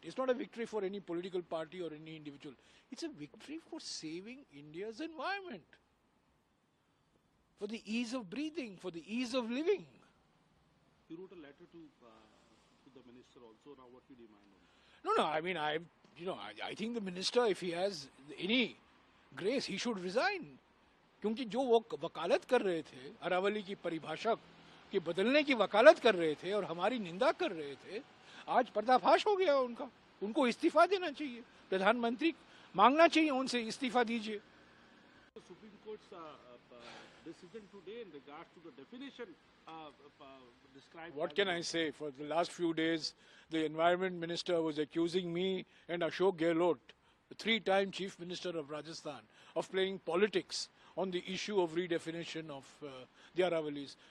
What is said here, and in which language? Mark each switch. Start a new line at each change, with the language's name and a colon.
English: It's not a victory for any political party or any individual. It's a victory for saving India's environment, for the ease of breathing, for the ease of living. You wrote a letter to the minister also. Now what you demand on? No, I mean, I think the minister, if he has any grace, he should resign.
Hindi: क्योंकि जो वो वकालत कर रहे थे, अरावली की परिभाषा के बदलने की वकालत कर रहे थे और हमारी निंदा कर रहे थे, आज पर्दाफाश हो गया उनका. उनको इस्तीफा देना चाहिए. प्रधानमंत्री मांगना चाहिए उनसे इस्तीफा दीजिए.
English: Supreme Court's decision today in regards to the definition described. What can I say? For the last few days, the Environment Minister was accusing me and Ashok Gehlot, the three-time Chief Minister of Rajasthan, of playing politics on the issue of redefinition of the Aravallis.